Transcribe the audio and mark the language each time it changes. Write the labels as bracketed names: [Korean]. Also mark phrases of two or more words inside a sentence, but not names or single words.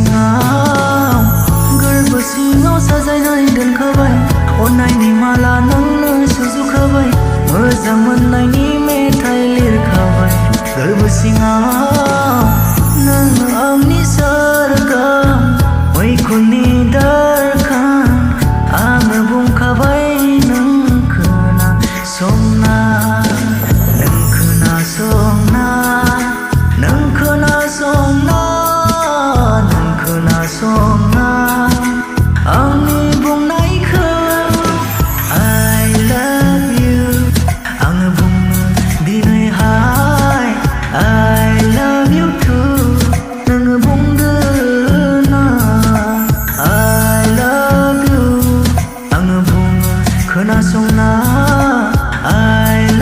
[Bodo] सिङाव साजायनानै दोनखाबाय अननायनि माला नोंनो सुजुखाबाय मोजां मोननायनि मेथाइ लिरखाबाय गोरबो सिङाव नों आंनि सोरगोआव मैखुननि दरखार आङो बुंखाबाय नों खोनासंना आंनि बुंनायखौ [English] I love you [Bodo] आङो बुङो दिनैहाय [English] I love you too [Bodo] नोङो बुंदो ना [English] I love you [Bodo] आङो बुङो खोनासंना